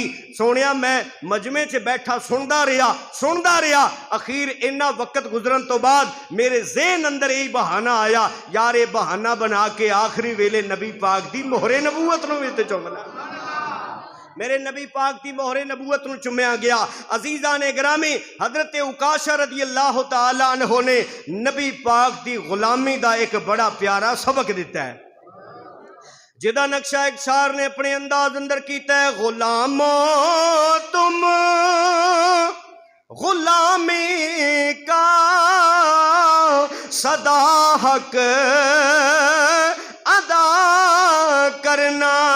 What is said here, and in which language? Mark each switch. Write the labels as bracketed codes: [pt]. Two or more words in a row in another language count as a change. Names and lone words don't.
[pa] سوہنیا میں مجمعے چ بیٹھا سندا رہا اخیر اینا وقت گزرن توں بعد میرے ذہن اندر یہی بہانہ آیا یار ایہ بہانہ بنا کے آخری ویلے نبی پاک دی مہر نبوت نوں وی چمنا. میرے نبی پاک کی مہر نبوت نوں چمیا گیا. عزیزانِ گرامی حضرت عکاشہ [ar] رضي الله تعالى عنه [pa] نے نبی پاک کی غلامی کا اک بڑا پیارا سبق دتا ہے جیدا نقشہ اک شاعر نے اپنے انداز اندر کیتا ہے. [ur] غلامو تم غلامی کا سدا حق ادا کرنا.